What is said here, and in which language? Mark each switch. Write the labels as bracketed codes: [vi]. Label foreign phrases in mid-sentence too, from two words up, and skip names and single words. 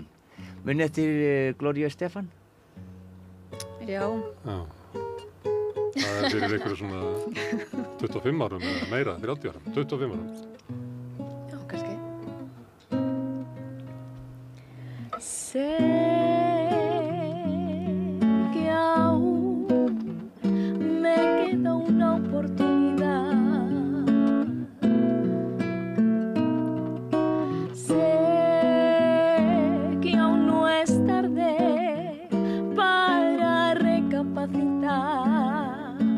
[is] Muni eftir Gloria Estefan? Já. Það er fyrir einhverju svona 25 árum eða meira, 30 árum, 25 árum. Já, kannski. [es] Sé que aún me queda una oportunidad. Sé que aún no es tarde para recapacitar.